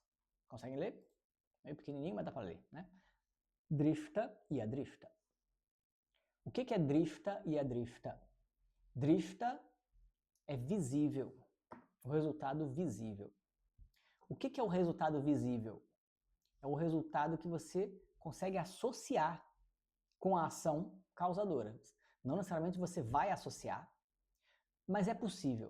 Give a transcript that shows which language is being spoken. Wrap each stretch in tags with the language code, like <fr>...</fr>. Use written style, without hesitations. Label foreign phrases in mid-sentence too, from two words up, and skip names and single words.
<pt>Conseguem ler? Meio pequenininho, mas dá para ler, né? Drishta e adrishta. O que é drishta e adrishta? Drishta é visível, o resultado visível. O que é o resultado visível? É o resultado que você consegue associar com a ação causadora. Não necessariamente você vai associar, mas é possível.</pt>